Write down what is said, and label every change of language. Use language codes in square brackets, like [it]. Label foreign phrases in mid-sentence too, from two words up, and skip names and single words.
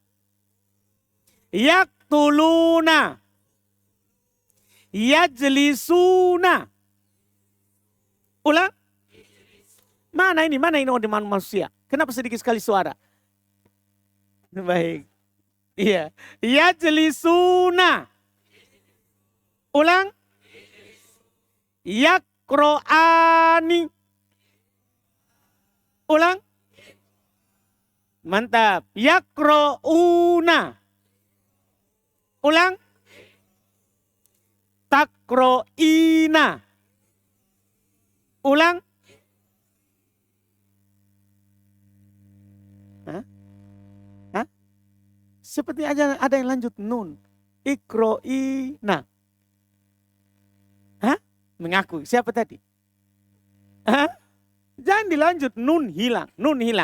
[ar] Yaktuluna. Yajlisuna. [id] Ulang. Mana ini di manusia? Kenapa sedikit sekali suara? Baik. Iya. [ar] Yajlisuna. [id] Ulang. Yakro'ani. Ulang. Mantap. [ar] Yakro'una. Ulang. Takro'ina. [id] Ulang. Hah? Seperti aja ada yang lanjut nun. Ikro'ina. Mengaku. Siapa tadi? Jangan dilanjut. Nun hilang.